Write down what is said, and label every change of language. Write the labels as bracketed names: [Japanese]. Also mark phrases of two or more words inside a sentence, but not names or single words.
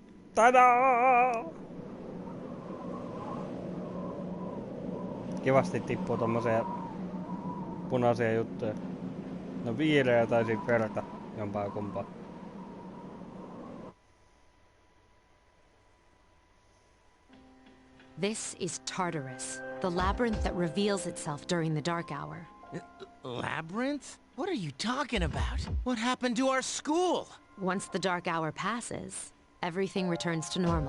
[Finnish] Tadaa! Kivasti tippuu tommosia punaisia juttuja. No viileä tai sit verta jompaa kumpaa. [English] This is Tartarus, the labyrinth that reveals itself during the dark hour. Labyrinth? What are you talking about? What happened to our school? Once the dark hour passes, everything returns to normal.